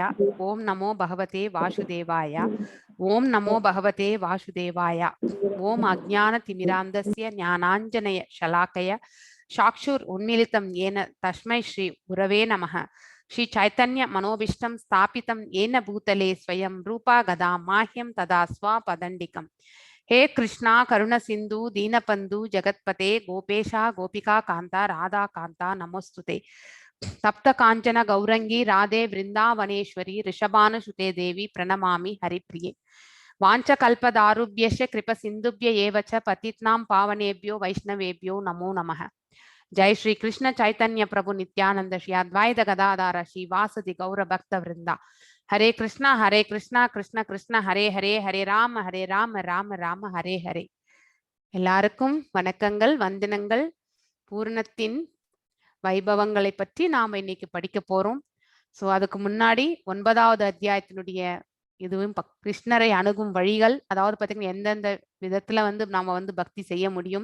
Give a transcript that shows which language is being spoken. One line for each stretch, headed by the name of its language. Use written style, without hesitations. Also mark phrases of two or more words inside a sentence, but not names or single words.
Sanskrit: ओम् नमो भगवते वासुदेवाय। ओम् नमो भगवते वासुदेवाय. ओम् अज्ञान तिमिरान्धस्य ज्ञानाञ्जन शलाकया चक्षुर् उन्मीलितम् येन तस्मै श्री गुरवे नमः. श्री चैतन्य मनोऽभीष्टम् स्थापितम् येन भूतले स्वयम् रूपः कदा मह्यम् ददाति स्वपदान्तिकम्. हे कृष्णा करुण सिंधु दीनबंधु जगतपते गोपेशा गोपिका कांता राधा कांता नमोस्तुते. तप्त कांचन गौरंगी राधे वृंदावनेश्वरी ऋषभानुसुते देवी प्रणमामि हरिप्रिये. वाञ्छकल्पदारुभ्यश्च कृपसिन्धुभ्य एव च पतितनां पावनेभ्यो वैष्णवेभ्यो नमो नमः. जय श्री कृष्ण चैतन्य प्रभु नित्यानंद श्री अद्वैत गदाधर श्रीवासदि गौर भक्त वृंदा. हरे कृष्णा कृष्ण कृष्ण हरे हरे, हरे राम राम राम हरे हरे.
Tamil: எல்லாருக்கும் வணக்கங்கள், வந்தனங்கள். பூர்ணத்தின் வைபவங்களை பற்றி நாம இன்னைக்கு படிக்க போறோம். ஸோ அதுக்கு முன்னாடி 9வது அத்தியாயத்தினுடைய இதுவும் கிருஷ்ணரை அணுகும் வழிகள், அதாவது பாத்தீங்கன்னா எந்தெந்த விதத்துல வந்து நாம வந்து பக்தி செய்ய முடியும்.